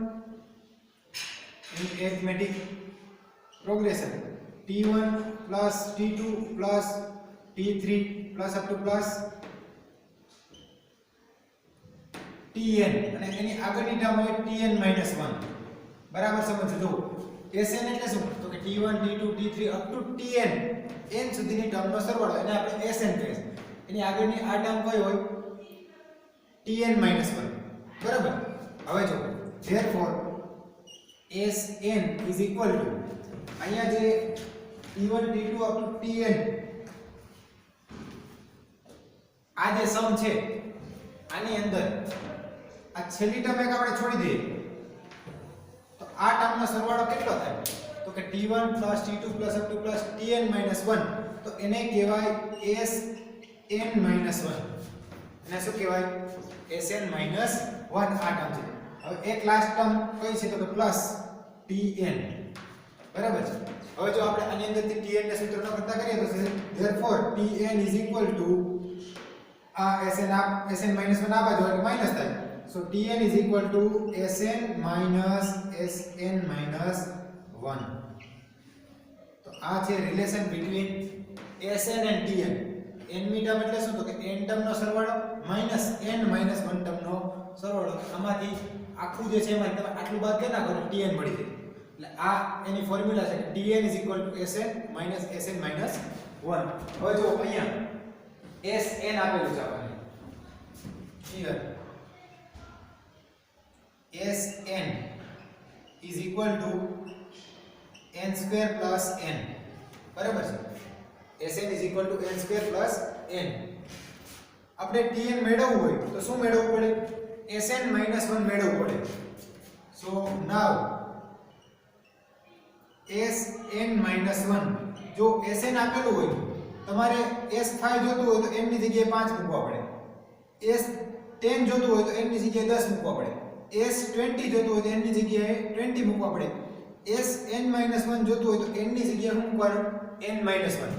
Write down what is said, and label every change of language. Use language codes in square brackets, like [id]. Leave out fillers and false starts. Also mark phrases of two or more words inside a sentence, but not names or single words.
[en] In arithmetic progression t1 plus t2 plus t3 plus up to plus tn [gu] અને એની આગળની ટર્મ હોય tn -1 બરાબર સમજો sn એટલે શું તો કે t1 t2 t3 [en] up to [gu] tn n સુધીની ટર્મનો સરવાળો એને આપણે sn કહીએ એની આગળની આ ટર્મ કઈ હોય tn minus 1 બરાબર. હવે જો [en] therefore Sn is equal to [gu] અહીંયા જે [en] t1 t2 up to tn [gu] આ જે સમ છે આની અંદર આ છેલ્લી ટર્મ એક આપણે છોડી દઈએ તો આ ટર્મનો સરવાળો કેટલો થાય તો કે t1 t2 [en] up to [gu] tn minus 1 તો એને કહેવાય Sn minus 1 એને શું કહેવાય Sn minus 1 આ ટર્મ છે. હવે એક [en] last term [gu] કઈ છે તો કે પ્લસ tn બરાબર છે. હવે જો આપણે આની અંદરથી tn ને સૂત્રનો કરતા કરીએ તો [en] therefore tn is equal to [gu] આ Sn minus 1 આ બાજુ એટલે માઈનસ થાય. [en] So tn is equal to Sn minus 1. [gu] તો આ છે [en] relation between Sn and tn. [gu] n મી ટર્મ એટલે શું તો કે n ટર્મ નો સરવાળો માઈનસ n minus 1 ટર્મ નો સરવાળો. આમાંથી આખું જે છે એમાં તમે આટલું બાદ કરી નાખો તો tn મળી જાય. એટલે આ એની ફોર્મ્યુલા છે [en] tn is equal to Sn minus 1. [gu] હવે જો અહીંયા Sn આપેલું છે આપણને [en] here Sn is equal to n square plus n [gu] બરાબર છે. [en] Sn is equal to n square plus n. [gu] આપણે tn મેળવવું હોય તો શું મેળવવું પડે Sn minus 1 મેળવવું પડે. [en] So now [gu] Sn minus 1 જો Sn આપેલું હોય તમારે S5 જોતું હોય તો n ની જગ્યાએ 5 મૂકવા પડે. S10 જોતું હોય તો n ની જગ્યાએ 10 મૂકવા પડે. S20 જોતું હોય તો n ની જગ્યાએ 20 મૂકવા પડે. Sn minus 1 જોતું હોય તો n ની જગ્યાએ શું મૂકવાનું n minus 1.